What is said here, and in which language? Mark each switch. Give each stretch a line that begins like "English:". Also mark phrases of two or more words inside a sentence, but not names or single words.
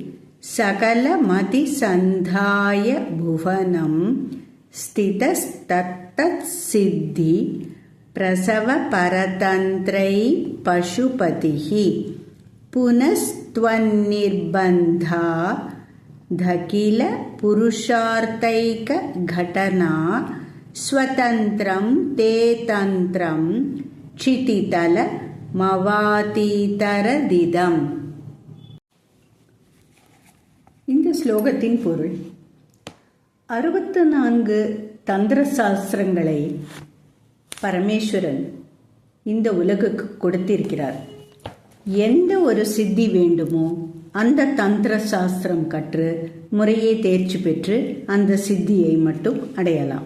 Sanskrit: सकलमतिसन्धाय भुवनं स्थितस्तत्तत्सिद्धि प्रसवपरतन्त्रै पशुपतिः पुनस्त्वन्निर्बन्धा दखिलपुरुषार्थैकघटना स्वतन्त्रं ते तन्त्रं क्षितितलमवातीतरदिदम्.
Tamil: இந்த ஸ்லோகத்தின் பொருள், 64 தந்திர சாஸ்திரங்களை பரமேஸ்வரன் இந்த உலகுக்கு கொடுத்திருக்கிறார். எந்த ஒரு சித்தி வேண்டுமோ அந்த தந்திர சாஸ்திரம் கற்று முறையே தேர்ச்சி பெற்று அந்த சித்தியை மட்டும் அடையலாம்.